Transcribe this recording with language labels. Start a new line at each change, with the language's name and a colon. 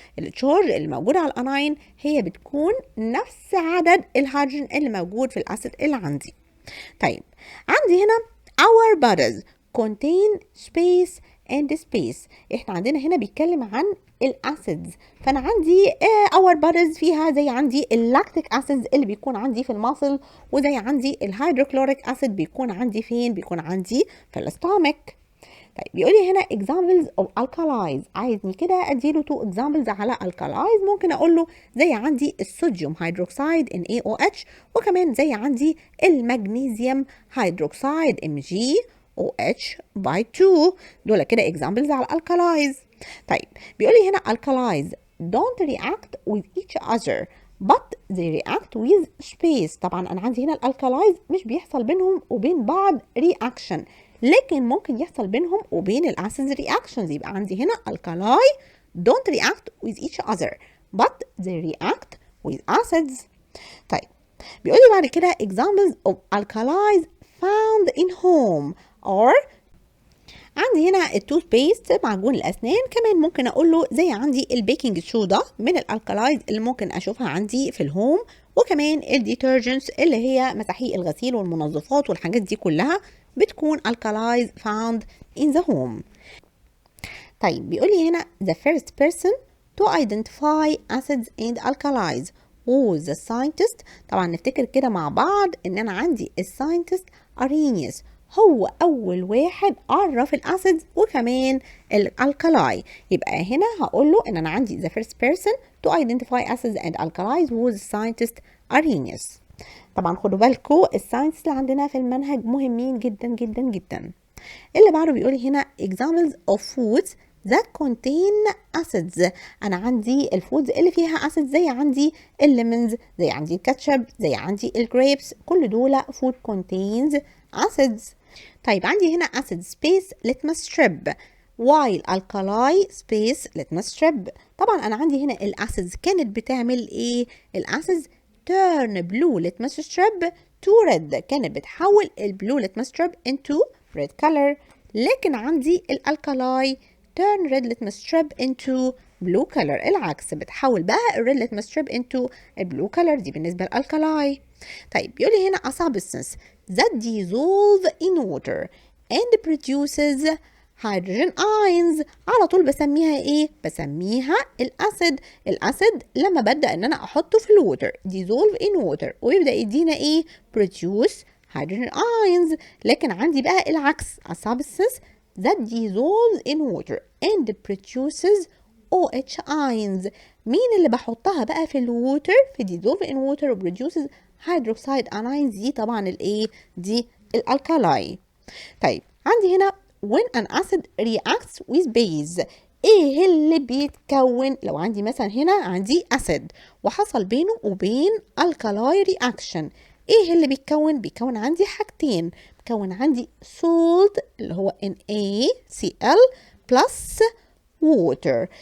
Arabic: التشارج اللي موجود على الاناين هي بتكون نفس عدد الهيدروجين اللي موجود في الاسيد اللي عندي. طيب عندي هنا
English: our bodies contain space and space.
Arabic: احنا عندنا هنا بيتكلم عن الاسيدز، فانا عندي اور بوديز فيها زي عندي اللاكتيك اسيدز اللي بيكون عندي في الماسل، وزي عندي الهيدروكلوريك اسيد بيكون عندي فين؟ بيكون عندي في الاستامك. طيب بيقول لي هنا
English: examples of alkalis،
Arabic: عايزني كده اديله 2 examples على alkalis. ممكن اقول له زي عندي الصوديوم هيدروكسيد NaOH، وكمان زي عندي المغنيسيوم هيدروكسيد MgOH by 2. دول كده examples على alkalis. طيب بيقول لي هنا
English: alkalis don't react with each other but they react with space.
Arabic: طبعا انا عندي هنا الالكالايز مش بيحصل بينهم وبين بعض reaction، لكن ممكن يحصل بينهم وبين الاسيدز reactions. يبقى عندي هنا
English: alkali don't react with each other but they react with acids.
Arabic: طيب بيقول لي بعد كده
English: examples of alkalis found in home or
Arabic: عندي هنا التوث بيست معجون الاسنان. كمان ممكن اقول له زي عندي البيكنج سودا من الالكالايز اللي ممكن اشوفها عندي في الهوم، وكمان الديترجنتس اللي هي مساحيق الغسيل والمنظفات والحاجات دي كلها بتكون
English: alkalis found in the home.
Arabic: طيب بيقول لي هنا
English: the first person to identify acids and alkalis was the scientist.
Arabic: طبعا نفتكر كده مع بعض ان انا عندي الساينتست ارينيوس، هو اول واحد عرف الاسيدز وكمان الالكالاي. يبقى هنا هقول له ان انا عندي
English: the first person to identify acids and alkalis was the scientist Arrhenius.
Arabic: طبعا خدوا بالكم الساينس اللي عندنا في المنهج مهمين جدا جدا جدا. اللي بعده بيقول هنا
English: examples of foods that contain acids.
Arabic: انا عندي الفودز اللي فيها acids زي عندي الليمونز، زي عندي الكاتشب، زي عندي الجريبس، كل دول
English: food contains acids.
Arabic: طيب عندي هنا
English: acid space litmus strip while alkali space litmus strip.
Arabic: طبعا انا عندي هنا الاسيدز كانت بتعمل ايه؟ الاسيدز
English: turn blue litmus strip to red،
Arabic: كانت بتحول البلو
English: litmus strip into red color.
Arabic: لكن عندي الالكالاي
English: turn red litmus strip into blue color،
Arabic: العكس، بتحول بقى الريد
English: litmus strip into البلو color.
Arabic: دي بالنسبة للالكالاي. طيب بيقول لي هنا
English: a substance that dissolve in water and produces hydrogen ions.
Arabic: على طول بسميها ايه؟ بسميها الاسيد. الاسيد لما ببدا ان انا احطه في الووتر
English: dissolve in water
Arabic: ويبدا يدينا ايه؟
English: produce hydrogen ions.
Arabic: لكن عندي بقى العكس
English: a substance that dissolves in water and produces OH ions.
Arabic: مين اللي بحطها بقى في الووتر في dissolve in water و
English: produces hydroxide anions؟
Arabic: دي طبعا الايه؟ دي الالكالاي. طيب عندي هنا
English: when an acid reacts with base،
Arabic: ايه اللي بيتكون لو عندي مثلا هنا عندي acid وحصل بينه وبين alkali reaction؟ ايه اللي بيتكون عندي حاجتين، بيكون عندي salt اللي هو NaCl plus water.